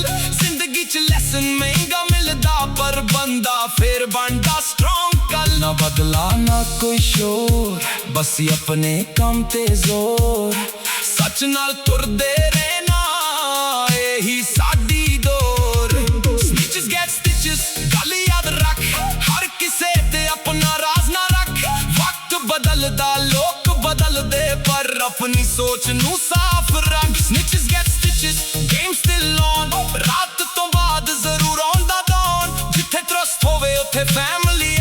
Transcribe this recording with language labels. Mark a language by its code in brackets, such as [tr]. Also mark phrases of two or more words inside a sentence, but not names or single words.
[pa] ਜ਼ਿੰਦਗੀ 'ਚ ਲੈਸਨ ਮਹਿੰਗਾ ਮਿਲਦਾ, ਪਰ ਬੰਦਾ ਫੇਰ ਬਣਦਾ ਸਟਰੋਂਗ। ਕੱਲ ਨਾ ਬਦਲਾ ਨਾ ਕੋਈ ਸ਼ੋਰ, ਬਸ ਆਪਣੇ ਕੰਮ ਤੇ ਜ਼ੋਰ। ਸੱਚ ਨਾਲ ਤੁਰਦੇ ਰਹਿਣਾ, ਇਹੀ ਸਾਡੀ ਦੌਰ। [en] Snitches get stitches, [pa] ਗੱਲ ਯਾਦ ਰੱਖ, ਹਰ ਕਿਸੇ ਤੇ ਆਪਣਾ ਰਾਜ਼ ਨਾ ਰੱਖ। ਵਕਤ ਬਦਲਦਾ ਲੋਕ ਬਦਲਦੇ, ਪਰ ਆਪਣੀ ਸੋਚ ਨੂੰ ਸਾਫ਼ ਰੱਖ। [en] Snitches get stitches, game still on, [pa] ਰਾਤ ਤੋਂ ਬਾਅਦ ਜ਼ਰੂਰ ਆਉਂਦਾ dawn। ਜਿੱਥੇ trust ਹੋਵੇ ਉੱਥੇ family